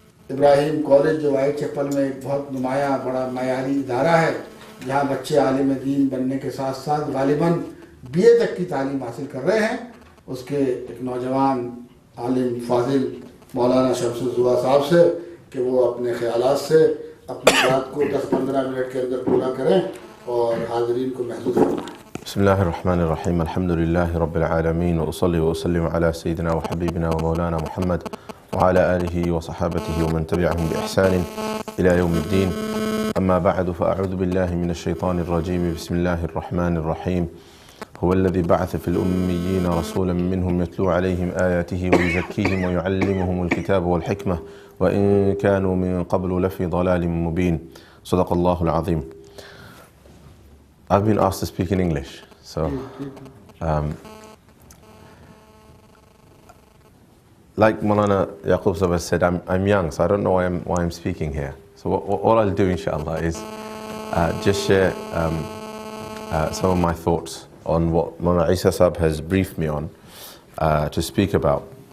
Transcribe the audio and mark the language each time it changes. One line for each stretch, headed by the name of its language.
Urdu: ابراہیم college, جو white Chappell میں ایک بہت نمایاں بڑا معیاری ادارہ ہے، جہاں بچے عالم دین بننے کے ساتھ ساتھ غالباً BA تک کی تعلیم حاصل کر رہے ہیں، اس کے ایک نوجوان عالم فاضل مولانا شمس الزوا صاحب سے کہ وہ اپنے خیالات سے اپنی بات کو 10-15 منٹ کے اندر پورا کریں اور حاضرین کو محظوظ فرمائیں۔
Arabic: بسم الله الرحمن الرحيم. الحمد لله رب العالمين، وأصلي وأسلم على سيدنا وحبيبنا ومولانا محمد وعلى آله وصحابته ومن تبعهم بإحسان إلى يوم الدين. أما بعد، فأعوذ بالله من الشيطان الرجيم. بسم الله الرحمن الرحيم. هو الذي بعث في الأميين رسولا منهم يتلو عليهم آياته ويزكيهم ويعلمهم الكتاب والحكمة وإن كانوا من قبل لفي ضلال مبين. صدق الله العظيم.
English: I've been asked to speak in English, so like Maulana Yaqub Sahib has said, I'm young, so I don't know why I'm speaking here. So what I'll do, inshallah, is just share some of my thoughts on what Maulana Isa Sahib has briefed me on to speak about.